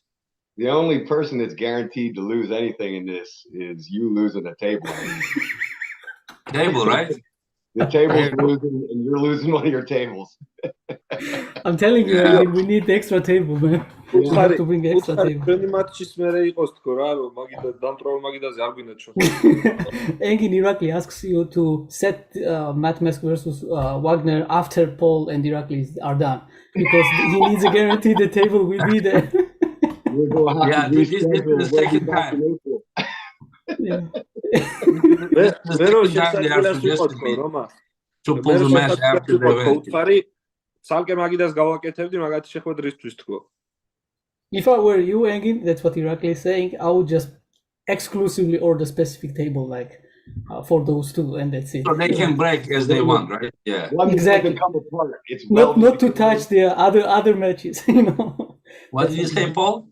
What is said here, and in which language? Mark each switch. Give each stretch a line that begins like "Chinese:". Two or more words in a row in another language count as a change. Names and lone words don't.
English: The only person that's guaranteed to lose anything in this is you losing a table. Table, right? The table's losing, and you're losing one of your tables. I'm telling you, we need extra table, man. We have to bring extra table.
Georgian: ჩვენი მატჩის მერე იყოს თქო რა, რომ მაგიდა დამტროულ მაგიდაზე არ გვინდა ჩვენ.
English: Engin Irakli asks you to set Matt Mask versus Wagner after Paul and Irakli are done, because he needs a guarantee the table will be there. This is the second time. To pull the match after the event.
Georgian: ცალკე მაგიდას გავაკეთებდი, მაგათი შეხვედრისთვის თქო.
English: If I were you, Engin, that's what Irakli is saying, I would just exclusively order specific table, like for those two, and that's it. So they can break as they want, right? Yeah. Exactly. It's not to touch the other matches, What did you say, Paul?